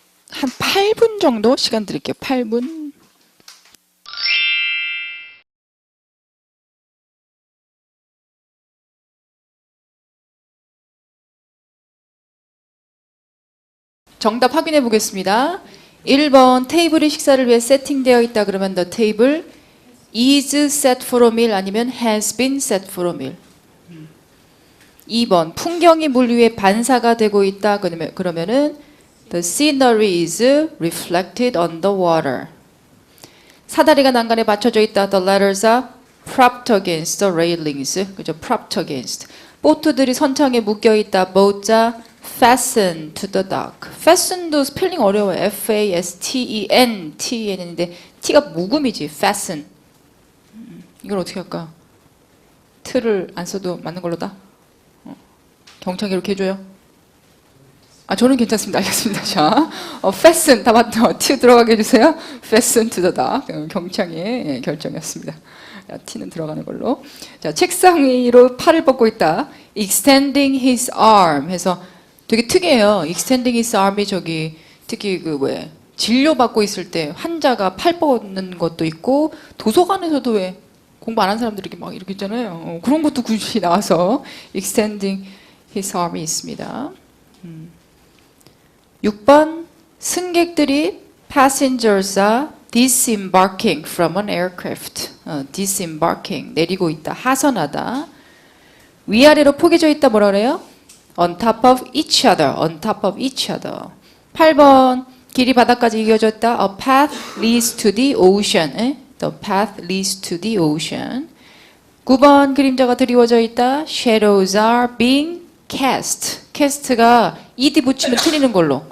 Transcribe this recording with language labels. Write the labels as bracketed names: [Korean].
[Korean] 한 8분 정도 시간 드릴게요. 8분. 정답 확인해 보겠습니다. 1번 테이블이 식사를 위해 세팅되어 있다 그러면 [English] the table is set for a meal [Korean] 아니면 [English] has been set for a meal. [Korean] 2번 풍경이 물 위에 반사가 되고 있다 그러면은 [English] the scenery is reflected on the water. [Korean] 사다리가 난간에 받쳐져 있다. [English] The ladders are propped against the railings. [Korean] 그죠? [English] propped against. [Korean] 보트들이 선창에 묶여 있다. [English] boats are fastened to the dock. [Korean] fasten도 스펠링 어려워요. F-A-S-T-E-N, T-E-N인데 T가 묵음이지. fasten. 이걸 어떻게 할까? 틀을 안 써도 맞는 걸로다. 경창이 이렇게 해줘요. 저는 괜찮습니다. 알겠습니다. 자, fasten 다 맞죠? T 들어가게 해주세요. [English] fasten to the dock. [Korean] 경창의 결정이었습니다. 자, T는 들어가는 걸로. 자, 책상 위로 팔을 뻗고 있다. [English] extending his arm [Korean] 해서 되게 특이해요. [English] extending his arm [Korean] 이 특히 진료받고 있을 때 환자가 팔 뻗는 것도 있고, 도서관에서도 왜 공부 안 한 사람들이 막 이렇게 있잖아요. 그런 것도 굳이 나와서 [English] extending his arm [Korean] 이 있습니다. 6번 승객들이 [English] passengers are disembarking from an aircraft. [Korean] disembarking 내리고 있다. 하선하다. 위아래로 포개져 있다. 뭐라 그래요? [English] on top of each other. on top of each other. [Korean] 8번 길이 바다까지 이어져 있다. [English] a path leads to the ocean. the path leads to the ocean. [Korean] 9번 그림자가 드리워져 있다. [English] shadows are being cast. [Korean] cast가 ed 붙이면 틀리는 걸로.